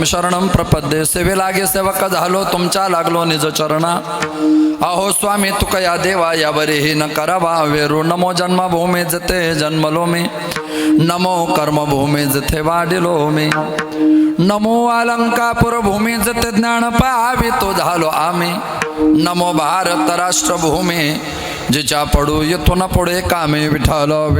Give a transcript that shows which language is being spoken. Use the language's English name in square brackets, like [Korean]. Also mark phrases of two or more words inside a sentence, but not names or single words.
[Sanskrit] शरणम प्रपद्ये [Marathi] सेवे लागे सेवक झालो तुमच्या लागलो निज चरणा अहो स्वामी तुकया देवा या बरेही न करावा वेरू नमो जन्मभूमी जते जन्मलो मी नमो कर्मभूमी जथे वाढिलो मी नमो अलंकापुर भूमी जते ज्ञान पावी तो झालो आम्ही नमो भारत राष्ट्रभूमी जिच्या पडू येतो ना पुढे कामे विठ्ठल